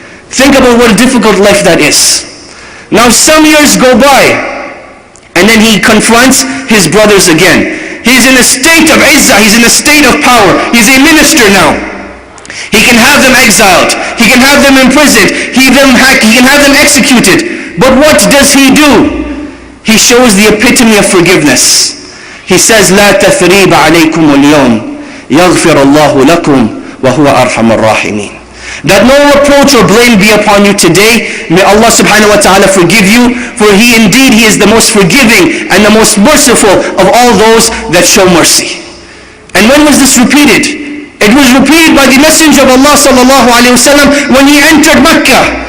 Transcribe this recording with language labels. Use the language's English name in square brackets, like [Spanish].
[English] Think about what a difficult life that is. Now some years go by, and then he confronts his brothers again. He's in a state of izzah, he's in a state of power. He's a minister now. He can have them exiled. He can have them imprisoned. He can have them executed. But what does he do? He shows the epitome of forgiveness. He says, [Arabic] لا تثريب عليكم اليوم يغفر الله لكم وهو أرحم الراحمين. [English] That no reproach or blame be upon you today. May Allah subhanahu wa ta'ala forgive you, for He is the most forgiving and the most merciful of all those that show mercy. And when was this repeated? It was repeated by the Messenger of Allah sallallahu alayhi wa sallam when he entered Mecca.